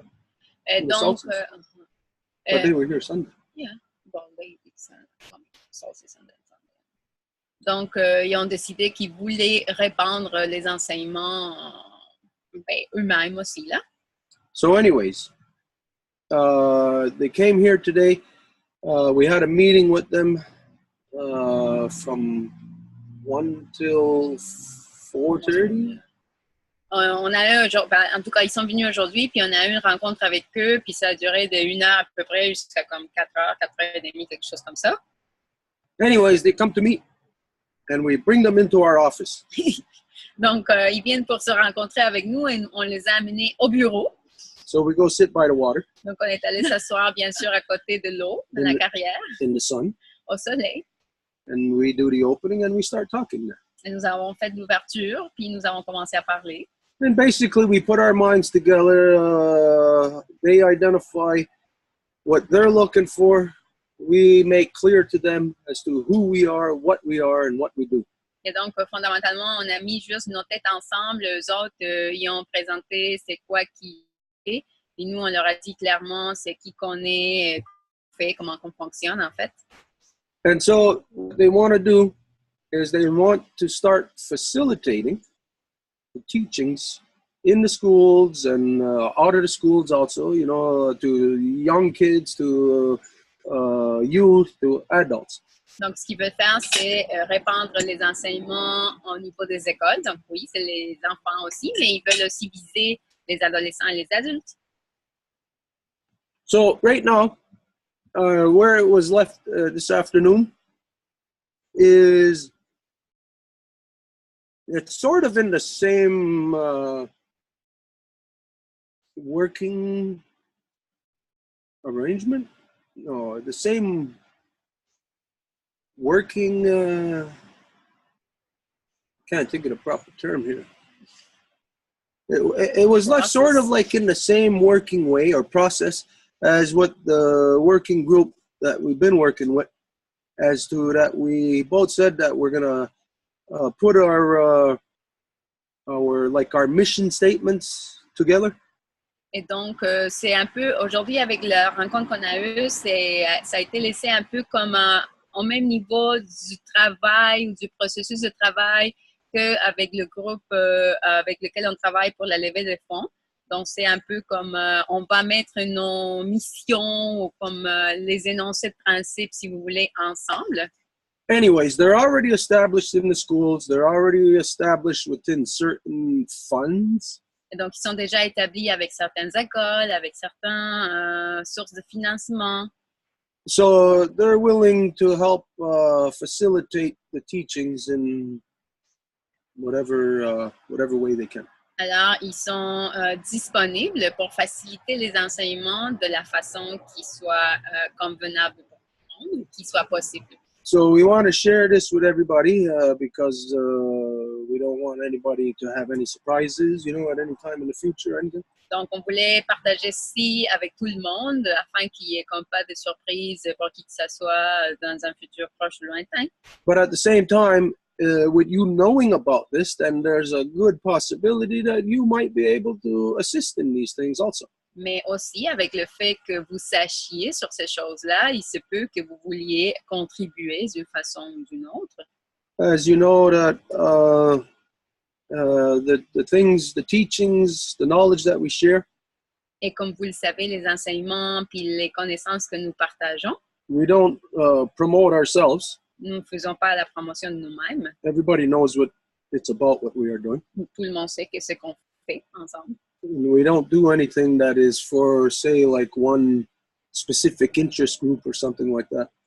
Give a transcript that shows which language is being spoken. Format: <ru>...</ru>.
<en>From the</en> <fr>Donc,</fr> <en>solstice. But they were here Sunday. Yeah, well, it's solstice and then Sunday.</en> <fr>Donc, ils ont décidé qu'ils voulaient répandre les enseignements eux-mêmes aussi, là.</fr> <en>So anyways, they came here today. We had a meeting with them from 1 till 4:30.</en> <fr>On a eu en tout cas, ils sont venus aujourd'hui, puis on a eu une rencontre avec eux, puis ça a duré de 1 heure à peu près jusqu'à comme 4 heures, 4 heures et demie, quelque chose comme ça.</fr> <en>Anyways, they come to meet, and we bring them into our office.</en> <fr>Donc, ils viennent pour se rencontrer avec nous et on les a amenés au bureau.</fr> <en>So we go sit by the water.</en> <fr>Donc, on est allé s'asseoir, bien sûr, à côté de l'eau, de la carrière,</fr> <en>in the sun,</en> <fr>au soleil.</fr> <en>and we do the opening, and we start talking there.</en> <fr>Et nous avons fait l'ouverture, puis nous avons commencé à parler.</fr> <en>And basically, we put our minds together. They identify what they're looking for. We make clear to them as to who we are, and what we do.</en> <fr>Et donc, fondamentalement, on a mis juste nos têtes ensemble. Eux autres, ils ont présenté c'est quoi qui est. Et nous, on leur a dit clairement c'est qui qu'on est, fait, comment on fonctionne, en fait.</fr> <en>And so what they want to do is they want to start facilitating the teachings in the schools and out of the schools also, you know, to young kids, to youth, to adults.</en> <fr>Donc, ce qu'ils veulent faire, c'est répandre les enseignements au niveau des écoles. Donc, oui, c'est les enfants aussi, mais ils veulent aussi viser les adolescents et les adultes.</fr> <en>So right now, where it was left this afternoon is it's sort of in the same working arrangement. No, the same working, can't think of the proper term here. It was left sort of like in the same working way or process as what the working group that we've been working with, as to that we both said that we're gonna put our mission statements together.</en> <fr>Et donc, c'est un peu, aujourd'hui, avec la rencontre qu'on a eue, ça a été laissé un peu comme au même niveau du travail ou du processus de travail qu'avec le groupe avec lequel on travaille pour la levée de fonds. Donc, c'est un peu comme on va mettre nos missions ou comme les énoncés de principe, si vous voulez, ensemble.</fr> <en>Anyways, they're already established in the schools. They're already established within certain funds.</en> <fr>Et donc, ils sont déjà établis avec certaines écoles, avec certaines sources de financement.</fr> <en>So they're willing to help facilitate the teachings in whatever way they can.</en> <fr>Alors, ils sont disponibles pour faciliter les enseignements de la façon qui soit convenable pour tout le monde, qui soit possible.</fr> <en>So we want to share this with everybody because we don't want anybody to have any surprises, you know, at any time in the future or anything.</en> <fr>Donc, on voulait partager ceci avec tout le monde afin qu'il n'y ait comme pas de surprise pour qui que ce soit dans un futur proche ou lointain.</fr> <en>But at the same time, with you knowing about this, then there's a good possibility that you might be able to assist in these things also.</en> <fr>Mais aussi, avec le fait que vous sachiez sur ces choses-là, il se peut que vous vouliez contribuer d'une façon ou d'une autre.</fr> <en>As you know that the things, the teachings, the knowledge that we share,</en> <fr>Et comme vous le savez, les enseignements puis les connaissances que nous partageons,</fr> <en>we don't promote ourselves.</en> <fr>nous ne faisons pas la promotion de nous-mêmes.</fr> <en>Everybody knows what it's about, what we are doing.</en> <fr>Tout le monde sait que ce qu'on fait ensemble.</fr> <en>We don't do anything that is for, say, like one specific interest group or something like that.</en>